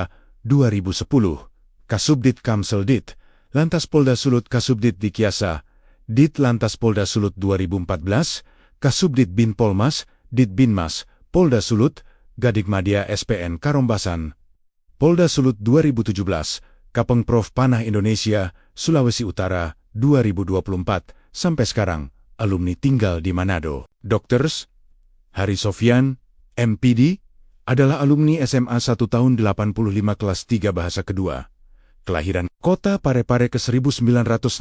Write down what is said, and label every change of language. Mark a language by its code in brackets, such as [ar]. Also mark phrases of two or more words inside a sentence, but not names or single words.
[id] 2010, Kasubdit Kamseldit, Lantas Polda Sulut Kasubdit Dikiasa, Ditlantas Polda Sulut 2014, Kasubdit Bin Polmas, Ditbinmas, Polda Sulut, Gadigmadia SPN Karombasan, Polda Sulut 2017, Kapengprov Panah Indonesia, Sulawesi Utara 2024, sampai sekarang, alumni tinggal di Manado. Dokters, Hari Sofyan, MPD, adalah alumni SMA 1 tahun 85 kelas 3 bahasa kedua. Kelahiran Kota Parepare ke 1966.